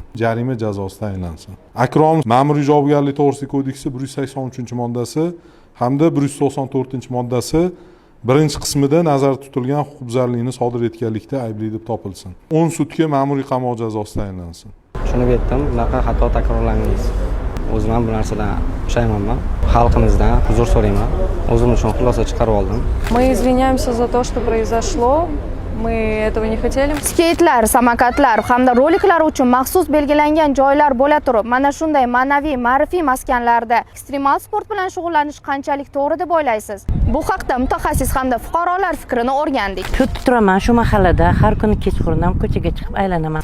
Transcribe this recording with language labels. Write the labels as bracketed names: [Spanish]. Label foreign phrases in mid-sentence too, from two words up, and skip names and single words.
[Uzbek] Jarima jazosi tayinlansin. Akrom Ma'muriy javobgarlik to'g'risidagi kodeksi 183-moddasi hamda 194-moddasi birinchi qismida nazarda tutilgan huquqbuzarlikni sodir etganlikda aybli deb topilsin. 10 sutka ma'muriy qamoq jazosi tayinlansin. Tushunib yetdim, bunaqa xato takrorlanmaydi. O'zim ham bu narsadan pushaymonman. Xalqimizdan uzr so'rayman. O'zim uchun xulosa chiqarib oldim. [Russian] Мы извиняемся за то, что произошло. Мы этого не хотели. [Uzbek] Skeytlar, samokatlar hamda roliklar uchun maxsus belgilangan joylar bo'la turib, mana shunday ma'naviy, ma'rifiy maskanlarda ekstremal sport bilan shug'ullanish qanchalik to'g'ri deb o'ylaysiz? Bu haqda mutaxassis hamda fuqarolar fikrini o'rgandik. Kutib turaman shu mahallada, har kuni kechqurun ko'chaga chiqib aylanaman.